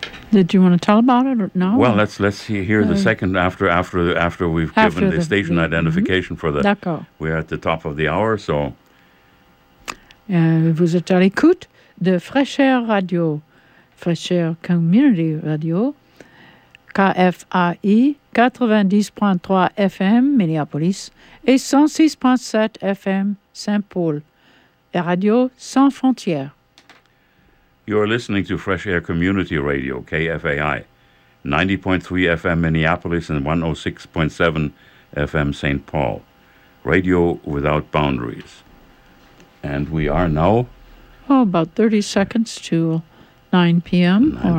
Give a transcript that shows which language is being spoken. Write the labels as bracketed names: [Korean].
[English] Did you want to tell about it or no? Well, let's hear the second after we've after given the station the, identification mm-hmm. for the. [French] D'accord. [English] We are at the top of the hour, so. [French] Vous êtes à l'écoute de Fraîcheur Radio, Fraîcheur Community Radio, KFAI 90.3 FM Minneapolis et 106.7 FM Saint-Paul, et Radio Sans Frontières. [English] You are listening to Fresh Air Community Radio, KFAI, 90.3 FM Minneapolis and 106.7 FM St. Paul, radio without boundaries. And we are now? Oh, about 30 seconds to 9 p.m.